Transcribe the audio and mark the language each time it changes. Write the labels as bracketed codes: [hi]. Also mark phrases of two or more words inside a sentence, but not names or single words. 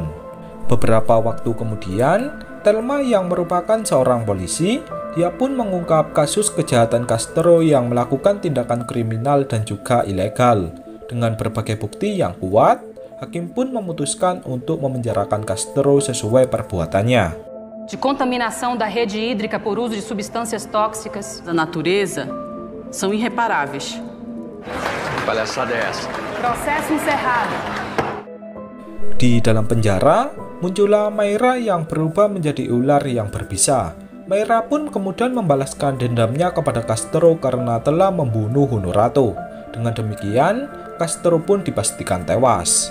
[id] Beberapa waktu kemudian, Thelma yang merupakan seorang polisi, dia pun mengungkap kasus kejahatan Castro yang melakukan tindakan kriminal dan juga ilegal. Dengan berbagai bukti yang kuat, hakim pun memutuskan untuk memenjarakan Castro sesuai perbuatannya. [pt] De contaminação da rede hídrica por uso de substâncias tóxicas da natureza são irreparáveis. Palhaçada é essa? Processo encerrado. [id] Di dalam penjara, muncullah Meira yang berubah menjadi ular yang berbisa. Meira pun kemudian membalaskan dendamnya kepada Castro karena telah membunuh Honorato. Dengan demikian, Castro pun dipastikan tewas.